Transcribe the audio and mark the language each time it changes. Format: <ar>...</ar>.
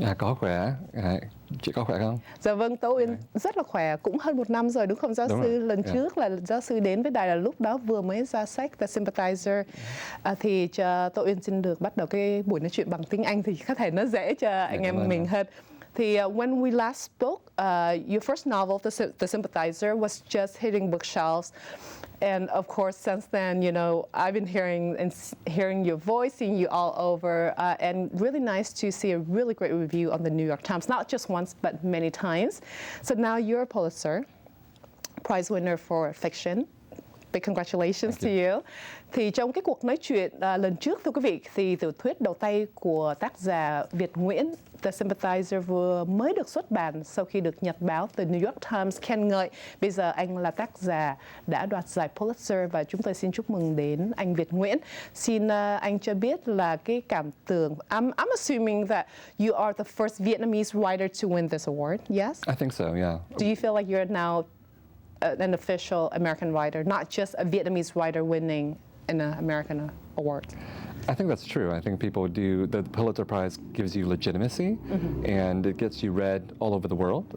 <vi>Có khỏe. Chị có khỏe không? Dạ vâng, tôi rất là khỏe. Cũng hơn 1 năm rồi đúng không giáo sư? Lần trước là giáo sư đến với đài là lúc đó vừa mới ra sách The Sympathizer. Thì cho tôi xin được bắt đầu cái buổi nói chuyện bằng tiếng Anh thì có thể nó dễ cho anh em mình hơn.</vi> <en>Thì when we last spoke, your first novel, The Sympathizer, was just hitting bookshelves. And of course, since then, you know, I've been hearing your voice, seeing you all over, and really nice to see a really great review on the New York Times, not just once, but many times. So now you're a Pulitzer Prize winner for fiction. Big congratulations to you.</en> <vi>Thì trong cái cuộc nói chuyện lần trước, thưa quý vị, thì tiểu thuyết đầu tay của tác giả Viet Nguyen, The Sympathizer, vừa mới được xuất bản sau khi được nhật báo The New York Times khen ngợi. Bây giờ anh là tác giả đã đoạt giải Pulitzer và chúng tôi xin chúc mừng đến anh Viet Nguyen. Xin anh cho biết là cái cảm tưởng.</vi> <en>I'm assuming that you are the first Vietnamese writer to win this award, yes? I think so, yeah. Do you feel like you're now an official American writer, not just a Vietnamese writer winning an American award? I think that's true. I think people do, the Pulitzer Prize gives you legitimacy, and it gets you read all over the world.</en>